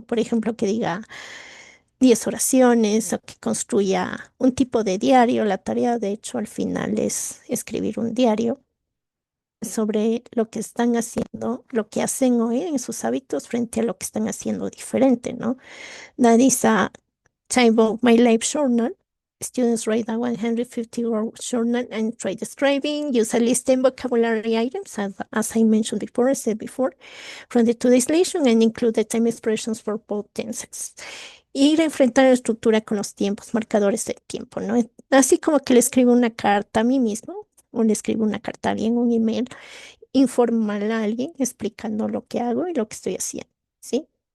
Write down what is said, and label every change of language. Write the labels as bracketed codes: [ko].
[es] Por ejemplo, que diga 10 oraciones o que construya un tipo de diario. La tarea, de hecho, al final es escribir un diario sobre lo que están haciendo, lo que hacen hoy en sus hábitos frente a lo que están haciendo diferente, ¿no? [en] That is a type of my life journal. Students write a 150-word journal and try describing, use a list and vocabulary items, as I mentioned before, I said before, from the today's lesson, and include the time expressions for both tenses. [es] Ir a enfrentar la estructura con los tiempos, marcadores del tiempo, ¿no? Así como que le escribo una carta a mí mismo o le escribo una carta a alguien, un email informal a alguien explicando lo que hago y lo que estoy haciendo, ¿sí?